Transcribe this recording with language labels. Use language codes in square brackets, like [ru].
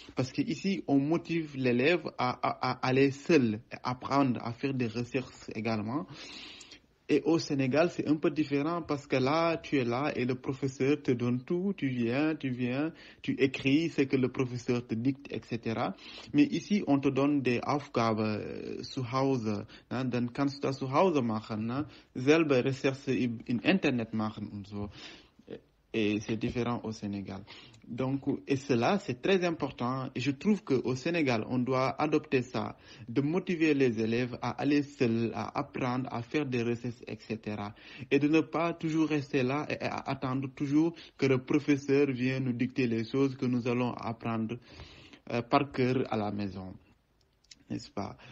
[fr] Parce qu'ici, on motive l'élève à aller seul, à apprendre, à faire des recherches également. Et au Sénégal, c'est un peu différent parce que là, tu es là et le professeur te donne tout. Tu viens, tu écris ce que le professeur te dicte, etc. Mais ici, on te donne des [de] Aufgaben zu Hause. Dann kannst du das zu Hause machen, selber Recherche im Internet machen und so. [fr] Et c'est différent au Sénégal. Donc, et cela, c'est très important. Et je trouve qu'au Sénégal, on doit adopter ça, de motiver les élèves à aller seuls, à apprendre, à faire des recherches, etc. Et de ne pas toujours rester là et à attendre toujours que le professeur vienne nous dicter les choses que nous allons apprendre par cœur à la maison. N'est-ce pas?